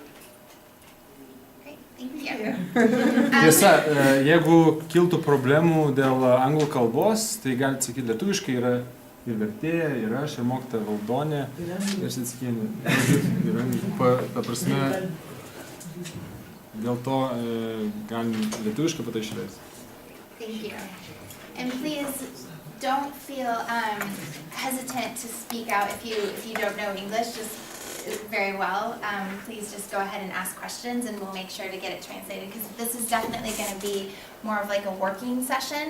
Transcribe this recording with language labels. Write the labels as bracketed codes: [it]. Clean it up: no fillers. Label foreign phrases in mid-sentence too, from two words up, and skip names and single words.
[lt] Tiesa, jeigu kiltų problemų dėl anglų kalbos, tai galite sakyti lietuviškai, yra ir vertėja, ir aš, ir mokytoja Valdonė, ir Sitskienė. Ta prasme, dėl to galim lietuviškai patai išleisti. [en] Thank you. And please don't feel hesitant to speak out if you don't know English just very well. Please just go ahead and ask questions and we'll make sure to get it translated, because this is definitely going to be more of like a working session.